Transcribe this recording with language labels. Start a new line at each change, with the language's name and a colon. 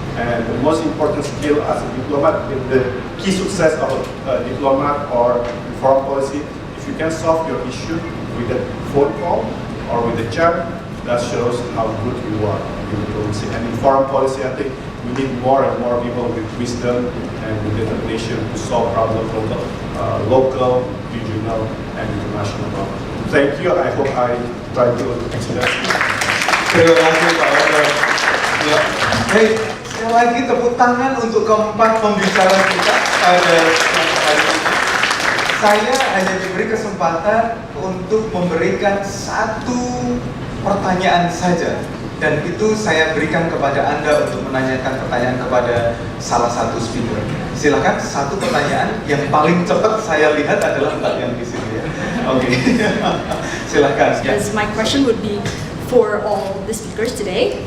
English: And the most important skill as a diplomat, the key success of a diplomat or foreign policy, if you can solve your issue with a phone call or with a chat, that shows how good you are in diplomacy. And in foreign policy, I think we need more and more people with wisdom and with determination to solve problems, local, regional, and international problems. Thank you. I hope I tried to explain.
Indonesian: Terima kasih Pak Leonard. Ya. Hey, sekali lagi tepuk tangan untuk keempat pembicara kita pada hari ini. Saya hanya diberi kesempatan untuk memberikan 1 pertanyaan saja, dan itu saya berikan kepada Anda untuk menanyakan pertanyaan kepada salah satu speaker. Silakan, 1 pertanyaan yang paling cepat saya lihat adalah Mbak yang di sini ya. Oke, silakan.
English: Yes, my question would be for all the speakers today.